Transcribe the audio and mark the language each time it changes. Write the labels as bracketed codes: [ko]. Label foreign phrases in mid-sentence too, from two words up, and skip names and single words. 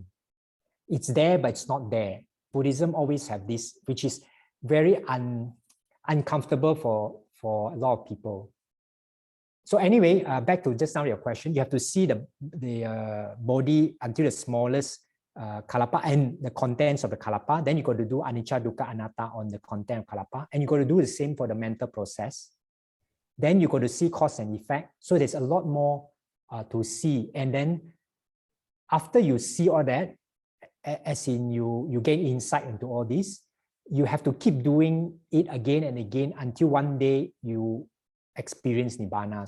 [en] It's there, but it's not there. Buddhism always have this, which is very uncomfortable for a lot of people. So anyway, back to just now your question, you have to see the body until the smallest kalapa and the contents of the kalapa. Then you got to do [pi] anicca, dukkha, anatta [en] on the content of kalapa, and you got to do the same for the mental process. Then you got to see cause and effect. So there's a lot more to see. And then after you see all that, as in you gain insight into all this, you have to keep doing it again and again until one day you experience nibbana.